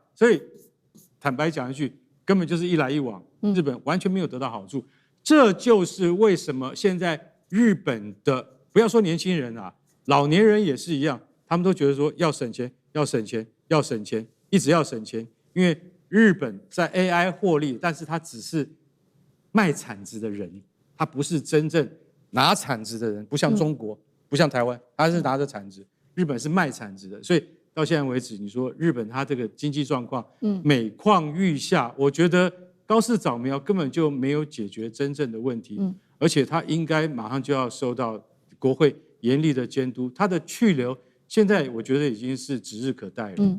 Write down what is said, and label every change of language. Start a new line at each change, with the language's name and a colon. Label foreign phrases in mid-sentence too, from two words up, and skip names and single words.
Chinese: 所以坦白講一句，根本就是一來一往，日本完全沒有得到好處。這就是為什麼現在日本的不要說年輕人啊，老年人也是一樣，他們都覺得說要省錢，要省錢，要省錢，一直要省錢，因為日本在 AI 獲利，但是他只是賣鏟子的人，他不是真正拿鏟子的人，不像中國，不像台灣，他是拿着鏟子，日本是賣鏟子的，所以到現在為止，你說日本他這個經濟狀況，每況愈下，我覺得高市早苗根本就沒有解決真正的問題，而且他應該馬上就要受到國會嚴厲的監督，他的去留現在我覺得已經是指日可待了。